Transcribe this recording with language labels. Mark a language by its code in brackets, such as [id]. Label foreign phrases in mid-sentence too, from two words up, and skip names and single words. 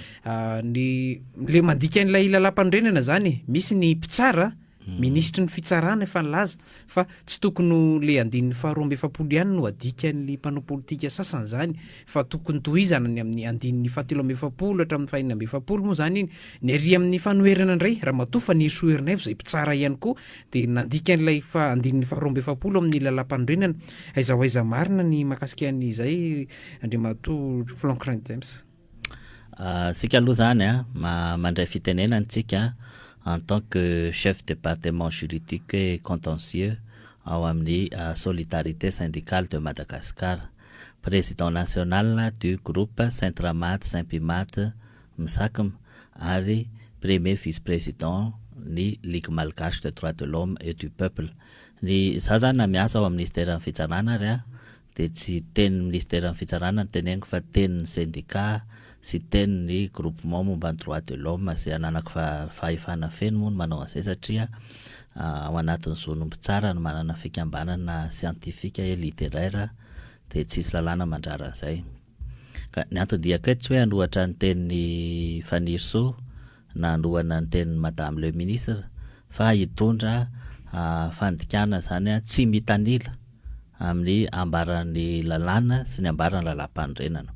[mg] Le mandika n'ilay lalam-pandrenana zany misy ny mpitsara ministry ny fitsarana efa nilaza fa tsy tokony le andin'ny 12 ihany no adikan'ny mpanao politika sasany zany fa tokony tohizana ny amin'ny andin'ny 17 hatramin'ny 20 moa zany iny ny ary amin'ny fanoherana indray raha matofa ny soherinaivo zay mpitsara ihany koa de nandika n'ilay andin'ny 12 amin'ny lalam-pandrenana. Aiza marina ny makasika an'izay Andriamato Franklin James. Sika aloha zany mandray fitenena antsika [fr] en tant que chef département juridique et contentieux [mg] ao amin'ny Solidarité syndicale de Madagascar, [fr] président national du groupe [mg] Saint-Ramad Saint-Pimad Msakam ary [fr] premier vice-président [mg] ny Ligue Malgache des droits de l'homme et du peuple. Ny zazana miasa ao amin'ny ministère ny fitsarana ary de tsy teny ministère ny fitsarana teneniko fa teny syndicat sy teny ny groupement momba ny [fr] droit de l'homme [mg] zay ananako fahefana feno moa no manao an'izay satria ao anatin'ny zonomby tsara no manana fikambanana [fr] scientifique et littéraire [mg] de tsisy lalàna mandrara an'izay. Ka ny antony dia akaty hoe anohatra ny teny Fanirso na anohana ny teny [fr] madame le ministre [mg] fa hitondra fandikana zany tsy mitanila amin'ny ambaran'ny lalàna sy ny ambaran'ny lalam-pandrenana.